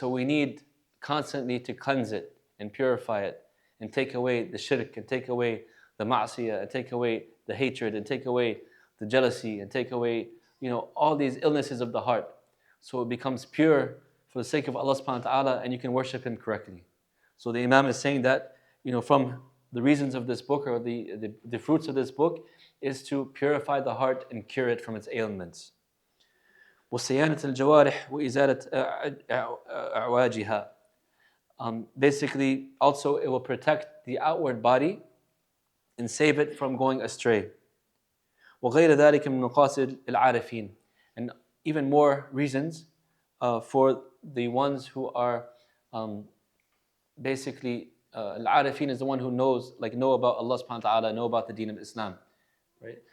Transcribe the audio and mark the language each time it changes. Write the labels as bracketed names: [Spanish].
[English] So we need constantly to cleanse it and purify it and take away the shirk and take away the ma'siyah and take away the hatred and take away the jealousy and take away, all these illnesses of the heart. So it becomes pure for the sake of Allah subhanahu wa ta'ala and you can worship Him correctly. So the Imam is saying that, from the reasons of this book or the fruits of this book is to purify the heart and cure it from its ailments. [Arabic] وصيانة الجوارح وإزالة أعواجها. [English] Basically, also it will protect the outward body and save it from going astray. [Arabic] وغير ذلك من مقاصد العارفين, [English] and even more reasons for the ones who are basically al-arifin is the one who knows, know about Allah subhanahu wa ta'ala, know about the deen of Islam, right?